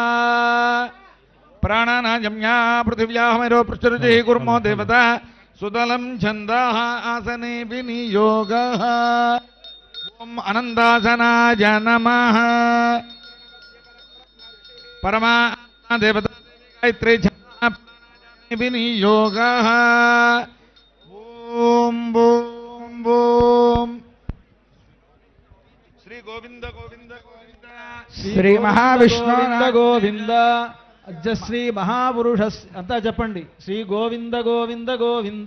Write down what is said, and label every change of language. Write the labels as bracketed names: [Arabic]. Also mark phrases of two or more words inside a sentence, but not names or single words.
[Sanskrit] प्राणनाजम्या पृथिव्याहमेरो पृष्ठरुचिः कुर्मो देवता सुतलं छन्दाः आसने विनियोगः ॐ अनन्तासनाय नमः परमा देवता गायत्री వినియోగः ఓం బూం బూం శ్రీ గోవింద గోవింద గోవింద శ్రీ మహావిష్ణు గోవింద గోవింద అజ్జ శ్రీ మహాపురుష [Telugu] అంతా చెప్పండి [Sanskrit] శ్రీ గోవింద గోవింద గోవింద